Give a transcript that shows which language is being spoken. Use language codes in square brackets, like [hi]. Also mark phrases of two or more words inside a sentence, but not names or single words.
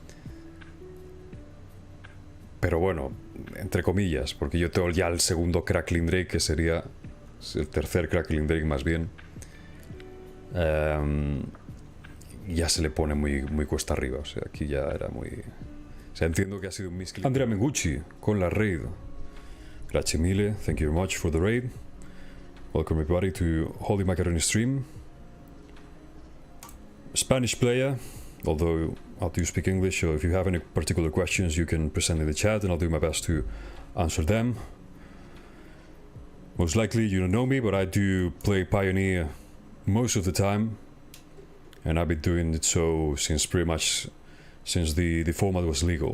[es] Pero bueno, entre comillas, porque yo tengo ya el segundo Crackling Drake, que sería el tercer Crackling Drake más bien. Ya se le pone muy cuesta arriba, o sea, aquí ya era muy... O sea, entiendo que ha sido un misclick. Andrea Mengucci, con la raid. [it] Grazie mille, [en] thank you very much for the raid. Welcome everybody to HollyMacaroni stream. Spanish player, although I do speak English, so if you have any particular questions you can present in the chat and I'll do my best to answer them. Most likely you don't know me, but I do play Pioneer most of the time, and I've been doing it so since pretty much since the format was legal.